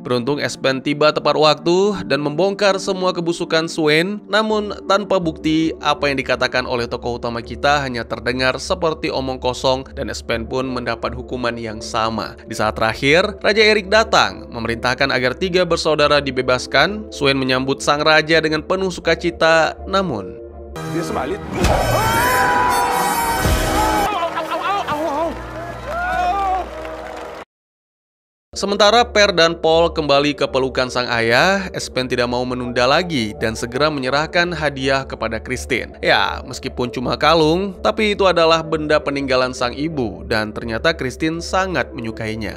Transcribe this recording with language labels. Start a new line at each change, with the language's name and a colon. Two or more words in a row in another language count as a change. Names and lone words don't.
Indonesian: Beruntung Espen tiba tepat waktu dan membongkar semua kebusukan Swain, namun tanpa bukti apa yang dikatakan oleh tokoh utama kita hanya terdengar seperti omong kosong dan Espen pun mendapat hukuman yang sama. Di saat terakhir, Raja Erik datang, memerintahkan agar 3 bersaudara dibebaskan. Swain menyambut sang raja dengan penuh sukacita, namun
Norwegian: Det som er litt
Indonesian: sementara Per dan Paul kembali ke pelukan sang ayah, Espen tidak mau menunda lagi dan segera menyerahkan hadiah kepada Christine. Ya, meskipun cuma kalung, tapi itu adalah benda peninggalan sang ibu dan ternyata Christine sangat menyukainya.